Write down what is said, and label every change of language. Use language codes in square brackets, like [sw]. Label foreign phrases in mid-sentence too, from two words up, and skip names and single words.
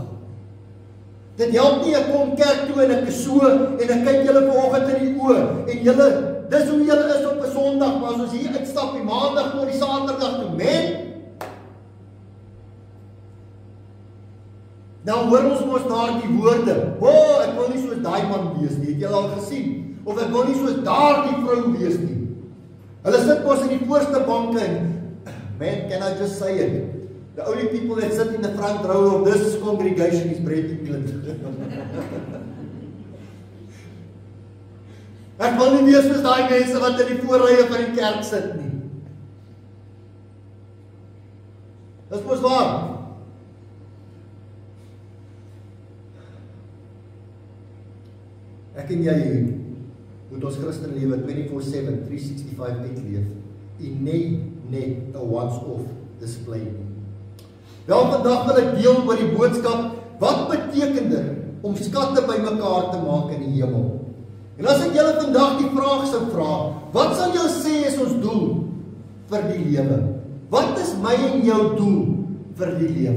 [af] Dit help nie, ek kom kerk toe en ek is so, en ek kyk julle vanoggend in die oë, en julle, dis hoe julle is op 'n Sondag, maar as ons hier uitstap, die Maandag tot die Saterdag toe, nou hoor ons mos daar die woorde, ek wil nie soos daai man wees nie, het julle al gesien, of ek wil nie soos daar die vrou wees nie. Hulle sit mos in die voorste banke en, [en] can I just say it? The only people that sit in the front row of this congregation is Brett en Clint. [af] Ek wil nie wees soos daai mense wat in die voorrye van die kerk sit nie. Dis mos waar. Ek en jy moet ons Christen lewe 24/7, 365 uitleef en nie net 'n [en] once-off display [af] nie. Wel, vandag wil ek deel oor die boodskap, wat beteken dit om skatte bymekaar te maak in die hemel? En as ek julle vandag die vraag sou vra, wat sal julle sê is ons doel vir die lewe? Wat is my en jou doel vir die lewe?